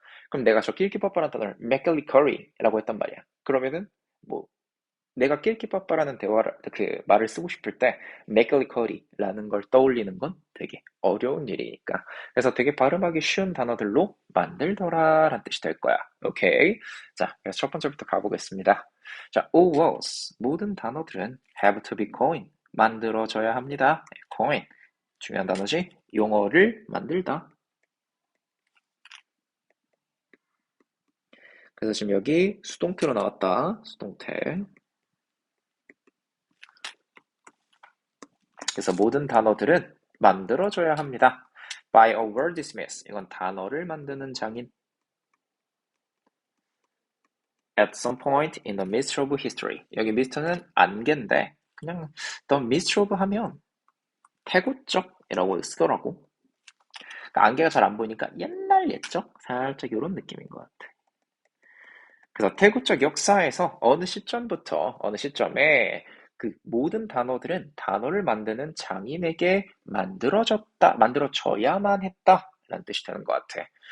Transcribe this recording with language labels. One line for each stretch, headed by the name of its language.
Korean: 그럼 내가 저 낄끼빠빠라는 단어를 맥칼리커리라고 했단 말이야. 그러면은 뭐 내가 낄끼빠빠라는 그 말을 쓰고 싶을 때 맥컬리커리라는 걸 떠올리는 건 되게 어려운 일이니까. 그래서 되게 발음하기 쉬운 단어들로 만들더라라는 뜻이 될 거야. 오케이. 자, 그래서 첫 번째부터 가보겠습니다.
English: 자, all words
Korean: 모든 단어들은
English: have to be coined
Korean: 만들어져야 합니다. coin 중요한 단어지. 용어를 만들다. 그래서 지금 여기 수동태로 나왔다. 수동태. 그래서 모든 단어들은 만들어져야 합니다.
English: By a wordsmith.
Korean: 이건 단어를 만드는 장인.
English: At some point in the midst of history.
Korean: 여기 미스터는 안개인데 그냥
English: the midst of
Korean: 하면 태고적이라고 쓰더라고. 그러니까 안개가 잘 안 보이니까 옛날 옛적? 살짝 이런 느낌인 것 같아. 그래서 태고적 역사에서 어느 시점부터 어느 시점에 그 모든 단어들은 단어를 만드는 장인에게 만들어져야만 했다라는 뜻이 되는 것 같아.